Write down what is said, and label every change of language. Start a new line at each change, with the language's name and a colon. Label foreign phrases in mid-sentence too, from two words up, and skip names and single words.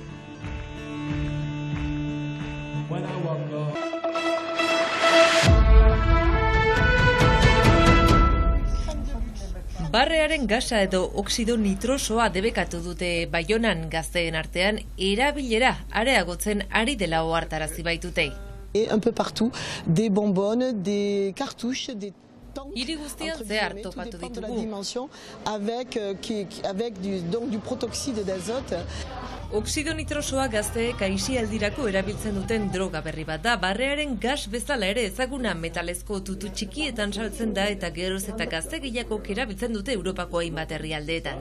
Basque: Barrearen gasa edo oxido nitrosoa debekatu dute Baionan gazteen artean erabilera areagotzen ari dela ohartarazi baitute.
French: Un peu partout, des bonbonnes, des cartouches, des
Basque: hiri guztian zehar topatu ditugu.
French: Avec du protoxyde d'azote.
Basque: Oxido nitrosoa gazteek aisialdirako erabiltzen duten droga berri bat da. Barrearen gas bezala ere ezaguna metalezko tutu txikietan saltzen da eta geroz eta gazte gehiagok erabiltzen dute Europako hainbat herrialdeetan.